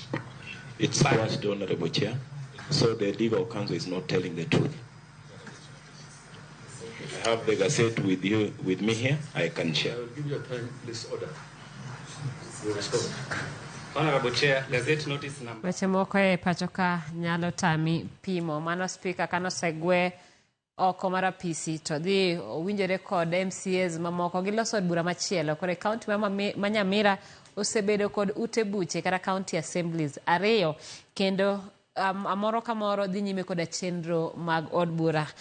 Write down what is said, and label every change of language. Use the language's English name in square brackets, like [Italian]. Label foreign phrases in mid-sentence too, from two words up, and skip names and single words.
[English] It's quashed, Honorable Chair. So the legal counsel is not telling the truth. I have the gazette with me here. I can share. I will give you a time, please order. You respond. Honorable Chair, gazette notice number. [Luo (Kenya and Tanzania)] Weche moko e pachoka nyalo tami pimo. Mano speaker kano segwe oko mar apisi to dhi owinjore kod MCAs mamoko giloso od bura machielo kore county ma Nyamira osebedo kod ute buche kata [English] county assemblies [Luo (Kenya and Tanzania)] ariyo kendo amoro kamoro dhi nyime kod chenro mag od bura.